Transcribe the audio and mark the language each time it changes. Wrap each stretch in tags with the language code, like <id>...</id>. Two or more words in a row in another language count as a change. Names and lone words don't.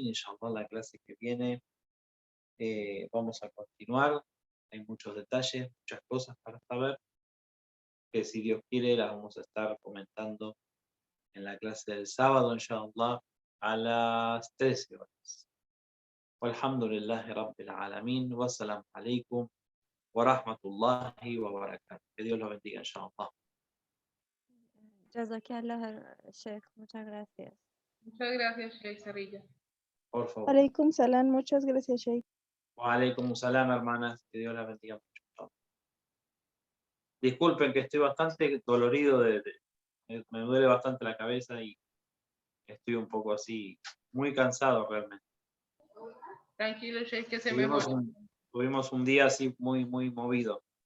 <es>Inshallah, la clase que viene vamos a continuar. Hay muchos detalles, muchas cosas para saber, que si Dios quiere las vamos a estar comentando en la clase del sábado, inshallah, a las 13 horas.</es> <ar>والحمد لله رب العالمين. والسلام عليكم ورحمة الله وبركاته.</ar> <es>Que Dios los bendiga, inshallah.</es> <ar>جزاك الله، شيخ.</ar> <es>Muchas gracias. Muchas gracias, Sheikh Sarilla. Por favor.</es> <ar>عليكم السلام,</ar> <es>muchas gracias, Sheikh.</es> <ar>وعليكم السلام,</ar> <es>hermanas. Que Dios las bendiga mucho. Disculpen que estoy bastante dolorido, me duele bastante la cabeza y estoy un poco así, muy cansado realmente. Tranquilo, Sheikh, que se Tuvimos mejore. Tuvimos un día así muy movido.</es>